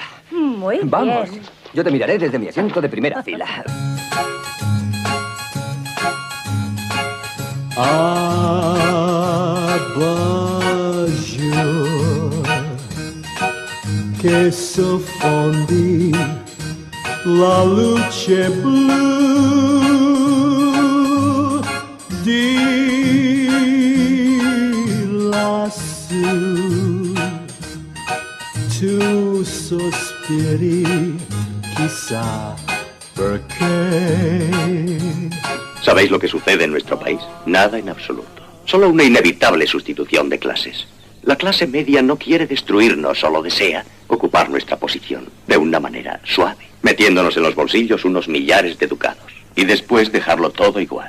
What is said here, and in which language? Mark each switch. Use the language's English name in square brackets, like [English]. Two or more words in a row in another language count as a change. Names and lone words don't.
[Spanish] Muy bien. Vamos. Yo te miraré desde mi asiento de primera fila. [Italian] Abajur que se fondit la luce blu di lassù tu sospiri chissà perché. [Spanish] ¿Sabéis lo que sucede en nuestro país? Nada en absoluto. Solo una inevitable sustitución de clases. La clase media no quiere destruirnos, solo desea ocupar nuestra posición de una manera suave, metiéndonos en los bolsillos unos millares de ducados y después dejarlo todo igual.